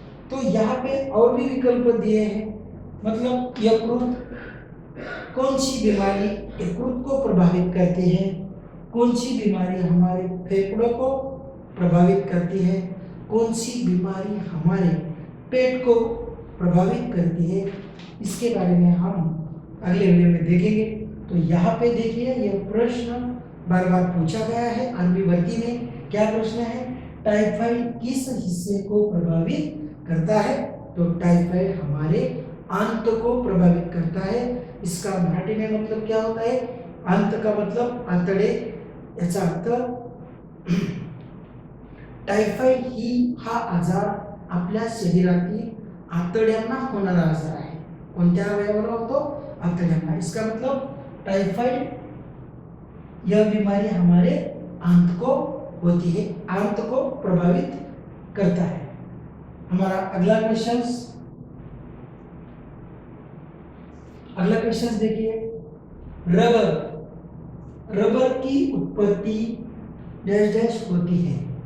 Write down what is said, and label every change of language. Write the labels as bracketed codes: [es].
[hi] तो यहाँ पे और भी विकल्प दिए हैं। मतलब यकृत, कौन सी बीमारी यकृत को प्रभावित करती है, कौन सी बीमारी हमारे फेफड़ों को प्रभावित करती है, कौन सी बीमारी हमारे पेट को प्रभावित करती है, इसके बारे में हम अगले वीडियो में देखेंगे। तो यहाँ पे देखिए, यह प्रश्न बार बार पूछा गया है आर्मी भर्ती में। क्या प्रश्न है, टाइफाइड किस हिस्से को प्रभावित करता है। तो टाइफाइड हमारे आंत को प्रभावित करता है। इसका मराठी में मतलब क्या होता है, आंत का मतलब [mr] आतडे, याचा अर्थ टाइफाइड हा आजार आपल्या शरीरातील आतड्यांना होणारा आजार आहे। कोणत्या अवयवाला होतो, आतड्यांना। [hi] इसका मतलब टाइफाइड यह बीमारी हमारे आंत को होती है, आंत को प्रभावित करता है। हमारा अगला क्वेश्चन देखिए, रबर की उत्पत्ति डैश डैश होती है।